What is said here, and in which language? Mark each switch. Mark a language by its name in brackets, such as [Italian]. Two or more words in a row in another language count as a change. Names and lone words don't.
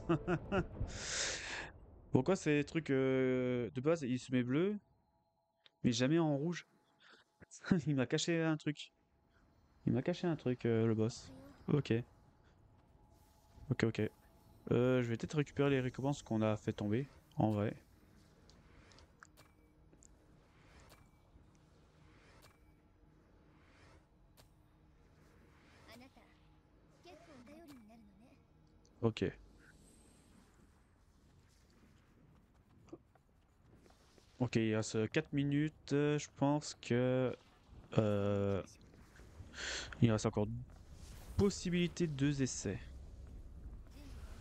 [French] Pourquoi ces trucs de base il se met bleu, mais jamais en rouge? Il m'a caché un truc. Il m'a caché un truc, le boss. Ok. Ok, ok. Je vais peut-être récupérer les récompenses qu'on a fait tomber, en vrai. [Japanese] あなた結構頼りになるのね。 [French] Ok. Ok, il reste 4 minutes. Je pense que... euh, il reste encore possibilité de 2 essais. [Japanese] 準備は